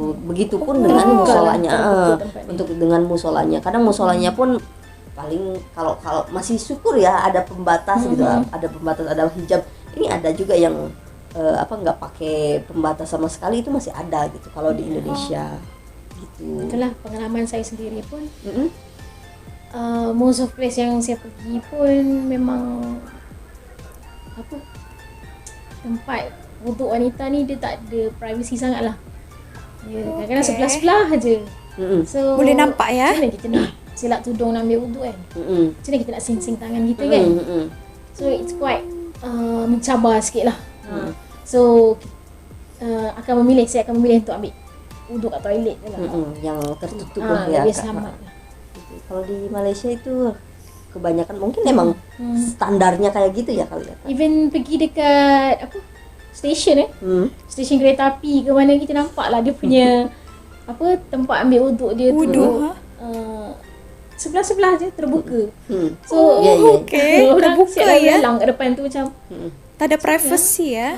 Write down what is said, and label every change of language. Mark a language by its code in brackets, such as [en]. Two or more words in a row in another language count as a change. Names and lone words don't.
[id] Begitupun dengan musolanya. Untuk dengan musolanya. Kadang musolanya pun paling kalau masih syukur ya ada pembatas gitu, ada pembatas, ada hijab. Ini ada juga yang nggak pakai pembatas sama sekali, itu masih ada gitu kalau di Indonesia gitu. [ms] Itulah pengalaman saya sendiri pun. [en] Most of place [ms] yang saya pergi pun memang tempat untuk wanita ni dia tak ada privacy sangat lah. Dia kadang-kadang sebelah-sebelah aje. So Boleh nampak ya. macam mana kita nak silap tudung nak ambil wuduk kan? Macam mana kita nak sing-sing tangan kita kan? [en] So it's quite [ms] mencabar sikit lah. So saya akan memilih untuk ambil wuduk kat toilet je lah. Yang tertutup lah ya Lebih Kak. selamat lah. [id] Gitu. Kalau di Malaysia itu kebanyakan mungkin emang standarnya kayak gitu ya kali ya Kak. [ms] Even pergi dekat stesen stesen kereta api ke mana, kita nampak lah dia punya tempat ambil wuduk dia Wuduk, tu sebelah-sebelah je terbuka. So okey, orang terbuka siap ya. lalang kat depan tu macam Tak ada privacy ya.